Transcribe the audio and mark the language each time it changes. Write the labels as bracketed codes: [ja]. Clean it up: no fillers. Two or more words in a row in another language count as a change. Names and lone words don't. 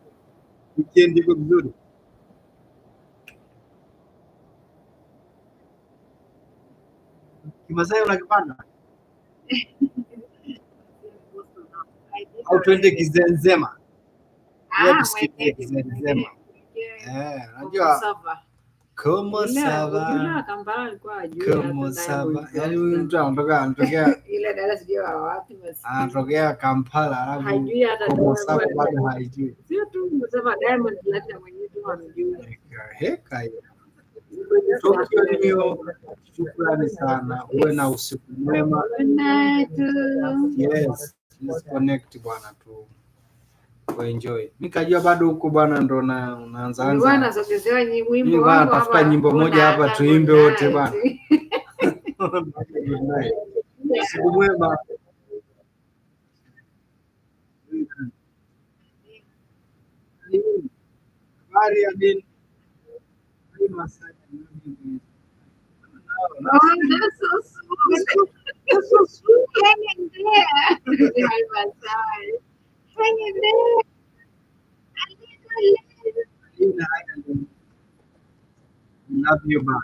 [sw] Weekend iko vizuri? Kimasai unakipanda? Au twende Kizenzema? Tusikie Kizenzema. Unajua [fr] Como sava. Como sava. [sw] Yaani huyu mtu anatokea ile dada sijui wapi basi. Anatokea Kampala alafu Hajui hata [fr] Como sava [sw] bado haijui. Sio tu msema Diamond Platinum mwenyewe tu amjui. Heka hiyo. Tokyo New, shukrani sana. Uwe na usiku mwema. [en] Yes, let's connect [sw] bwana tu. [en] Enjoy. [sw] Nikajua bado huko bwana ndo unaanza Bwana sogezewa wimbo wangu hapa. Tafuta nyimbo moja hapa tuimbe wote bwana. Usiku mwema. Habari ya nini? [en] Oh, that's so sweet. That's so sweet. Hang in there. Hang in there. Love you back.